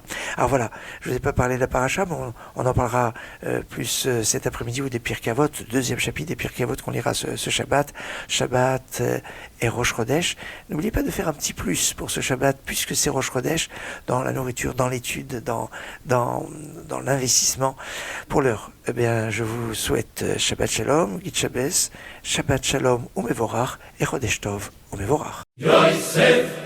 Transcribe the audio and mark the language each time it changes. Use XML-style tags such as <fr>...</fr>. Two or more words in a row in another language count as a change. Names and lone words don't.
<fr>Alors voilà, je ne vous ai pas parlé de la paracha, mais on en parlera plus cet après-midi, ou des Pirkei Avot, deuxième chapitre des Pirkei Avot qu'on lira ce Shabbat et Rosh Chodesh. N'oubliez pas de faire un petit plus pour ce Shabbat, puisque c'est Rosh Chodesh, dans la nourriture, dans l'étude, dans l'investissement. Pour l'heure, eh bien, je vous souhaite</fr> <he>שבת שלום,</he> <yi>גוט שבת,</yi> <he>שבת שלום ומבורך,</he> <fr>et</fr> <he>חודש טוב ומבורך.</he>